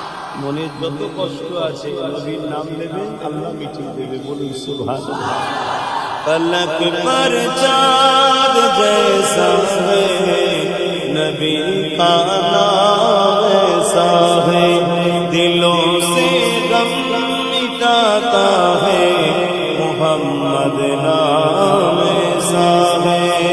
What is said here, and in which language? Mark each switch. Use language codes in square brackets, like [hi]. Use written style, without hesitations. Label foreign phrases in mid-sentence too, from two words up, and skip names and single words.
[bn] মনে যত কষ্ট আছে নবীর নাম নেবেন আল্লাহ মিটিয়ে দেবে। বলুন সুবহানাল্লাহ। [ur] فلک پر چاند جیسا ہے نبی کا نام ایسا ہے دلوں سے غم مٹاتا ہے محمد نام ایسا ہے